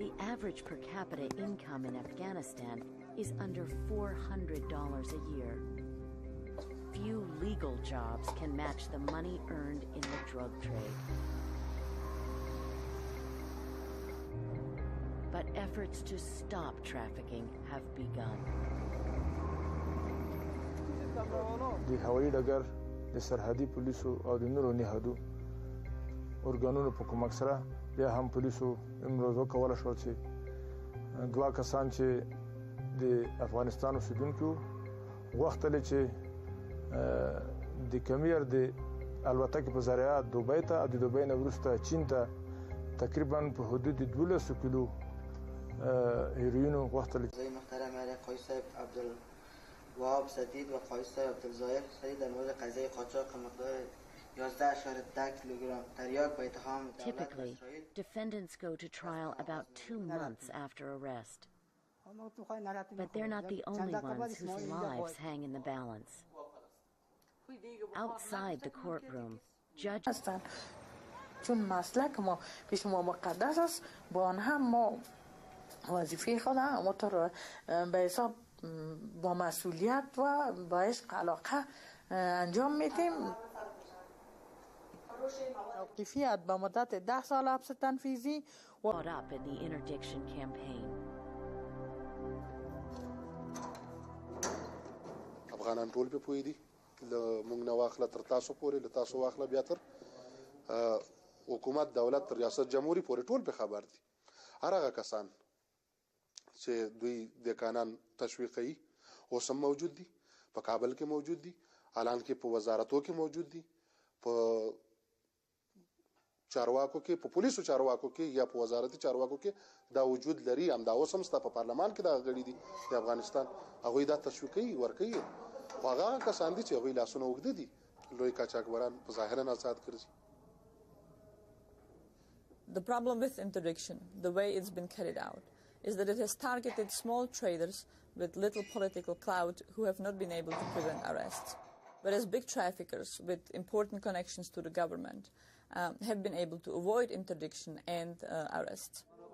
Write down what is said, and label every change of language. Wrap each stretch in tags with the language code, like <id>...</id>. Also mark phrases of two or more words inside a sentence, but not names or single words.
<en>The average per capita income in Afghanistan is under $400 a year. Few legal jobs can match the money earned in the drug trade. But efforts to stop trafficking have begun.</en> <ps>د هوایي ډګر د سرحدي پولیسو او د نورو نهادو ارګانونو په کومک سره بیا هم پولیسو امروز وکولی شول چې دوه کسان چې د افغانستان اوسېدونکي وو غوښتل چې د کمیر د الوتکې په ذریعه دوبۍ ته او د دوبۍ نه وروسته چین ته تقریبا په حدود 12 کیلو هیروین غوښتل.</ps> <fa>محترم آقای صاحب عبدالوهاب سدید و آقای صاحب عبدالظاهر سدید در مورد قضیه قاچاق مقدار 11.10 کیلوگرم تریاک با اتهام</fa> <en>Typically, defendants go to trial about 2 months after arrest. But they're not the only ones whose lives hang in the balance. Outside the courtroom, judges</en> <fa>چون مسلک ما پیش ما مقدس است با آن هم ما وظیفه خود همونطور به حساب با مسئولیت و با عشق علاقه انجام میدیم. توقیفیت با مدت 10 سال حبس تنفیذی</fa> <en>caught up in the interdiction campaign.</en> <ps>افغانان ټول په پوي دي له موږ نه واخله تر تاسو پورې له تاسو واخله بیا تر حکومت دولت ریاست جمهوریت پورې ټول په خبر دي. هر هغه کسان چې دوی د قانون تشویقي اوس هم موجود دي په کابل کې موجود دي اعلان کې په وزارتو کې موجود دي په چارواکو کې په پولیسو چارواکو کې یا په وزارتي چارواکو کې دا وجود لري. هم دا اوس هم ستا په پارلمان کې دا غړي دي د افغانستان هغوی دا تشویقي ورکوي خو هغه کسان دي چې هغوی لاسونه اوږده دي لوی قاچاقبران په ظاهرا آزاد ګرځي.</ps> <en>The problem with interdiction, the way it's been carried out, is that it has targeted small traders with little political clout who have not been able to prevent arrests, whereas big traffickers with important connections to the government have been able to avoid interdiction and arrests.</en>